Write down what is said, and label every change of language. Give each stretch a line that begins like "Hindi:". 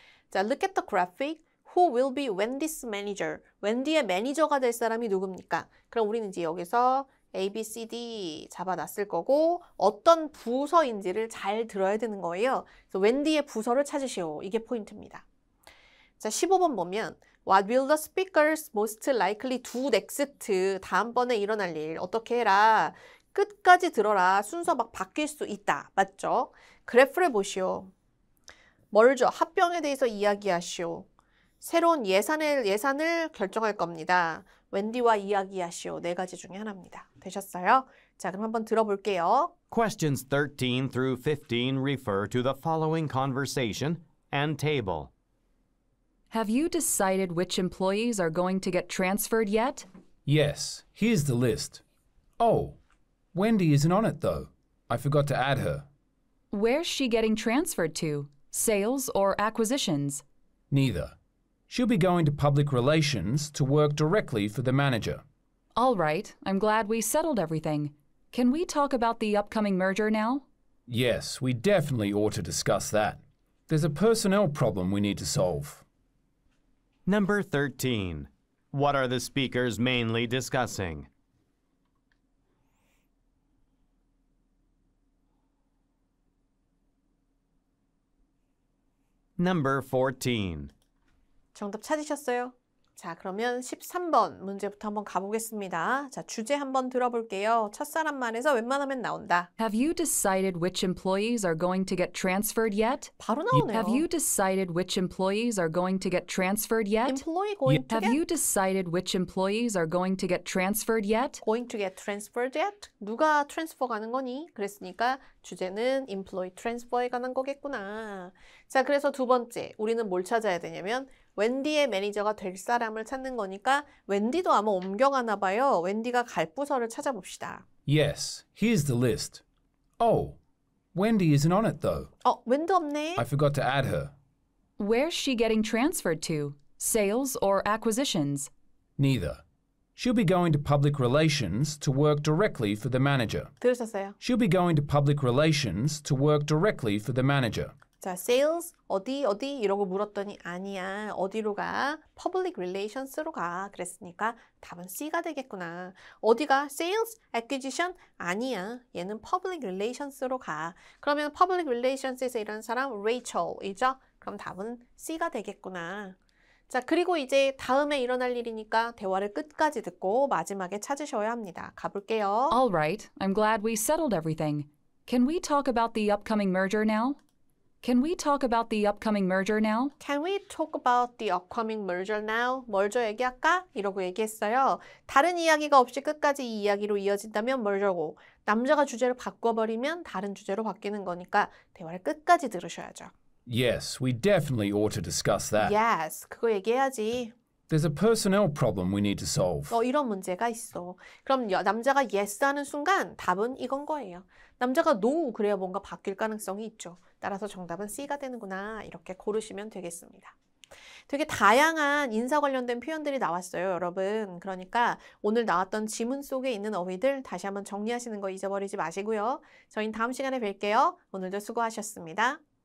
Korean: 자,
English: look at the graphic. Who will be Wendy's manager?
Korean: 웬디의 매니저가 될 사람이 누굽니까? 그럼 우리는 이제 여기서 A, B, C, D 잡아놨을 거고, 어떤 부서인지를 잘 들어야 되는 거예요. 그래서 웬디의 부서를 찾으시오. 이게 포인트입니다. 자, 15번 보면
English: What will the speakers most likely do next?
Korean: 다음번에 일어날 일 어떻게 해라. 끝까지 들어라. 순서 막 바뀔 수 있다. 맞죠? 그래프를 보시오. 멀죠? 합병에 대해서 이야기하시오. 새로운 예산을 결정할 겁니다. 웬디와 이야기하시오. 네 가지 중에 하나입니다. 되셨어요? 자, 그럼 한번 들어볼게요.
English: Questions 13 through 15 refer to the following conversation and table. Have you decided which employees are going to get transferred yet? Yes, here's the list. Oh, Wendy isn't on it though. I forgot to add her. Where's she getting transferred to? Sales or acquisitions? Neither. She'll be going to public relations to work directly for the manager. All right, I'm glad we settled everything. Can we talk about the upcoming merger now? Yes, we definitely ought to discuss that. There's a personnel problem we need to solve. Number 13. What are the speakers mainly discussing? Number 14.
Korean: 정답 찾으셨어요? 자, 그러면 13번 문제부터 한번 가보겠습니다. 자, 주제 한번 들어볼게요. 첫사람 말에서 웬만하면 나온다.
English: Have you decided which employees are going to get transferred yet?
Korean: 바로 나오네요.
English: Have you decided which employees are going to get transferred yet? Employee going to Have get you decided which employees are going to get transferred yet? going to get transferred yet?
Korean: 누가 트랜스퍼 가는 거니? 그랬으니까 주제는 employee transfer에 관한 거겠구나. 자, 그래서 두 번째, 우리는 뭘 찾아야 되냐면 웬디의 매니저가 될 사람을 찾는 거니까 웬디도 아마 옮겨가나 봐요. 웬디가 갈 부서를 찾아봅시다.
English: Yes, here's the list. Oh, Wendy isn't on it though.
Korean: 웬디 없네.
English: I forgot to add her. Where's she getting transferred to? Sales or acquisitions? Neither. She'll be going to public relations to work directly for the manager.
Korean: 들으셨어요?
English: She'll be going to public relations to work directly for the manager.
Korean: 자, sales 어디 이러고 물었더니 아니야. 어디로 가? public relations로 가. 그랬으니까 답은 C가 되겠구나. 어디가? sales, acquisition? 아니야. 얘는 public relations로 가. 그러면 public relations에서 일하는 사람 Rachel이죠? 그럼 답은 C가 되겠구나. 자, 그리고 이제 다음에 일어날 일이니까 대화를 끝까지 듣고 마지막에 찾으셔야 합니다. 가볼게요.
English: All right, I'm glad we settled everything. Can we talk about the upcoming merger now? Can we talk about the upcoming merger now? Can we talk about the upcoming merger now?
Korean: merger 얘기할까? 이러고 얘기했어요. 다른 이야기가 없이 끝까지 이 이야기로 이어진다면 merger고 남자가 주제를 바꿔버리면 다른 주제로 바뀌는 거니까 대화를 끝까지 들으셔야죠.
English: Yes, we definitely ought to discuss that.
Korean: Yes, 그거 얘기해야지.
English: There's a personnel problem we need to solve.
Korean: 이런 문제가 있어. 그럼 남자가 yes 하는 순간 답은 이건 거예요. 남자가 no 그래야 뭔가 바뀔 가능성이 있죠. 따라서 정답은 C가 되는구나. 이렇게 고르시면 되겠습니다. 되게 다양한 인사 관련된 표현들이 나왔어요, 여러분. 그러니까 오늘 나왔던 지문 속에 있는 어휘들 다시 한번 정리하시는 거 잊어버리지 마시고요. 저희는 다음 시간에 뵐게요. 오늘도 수고하셨습니다.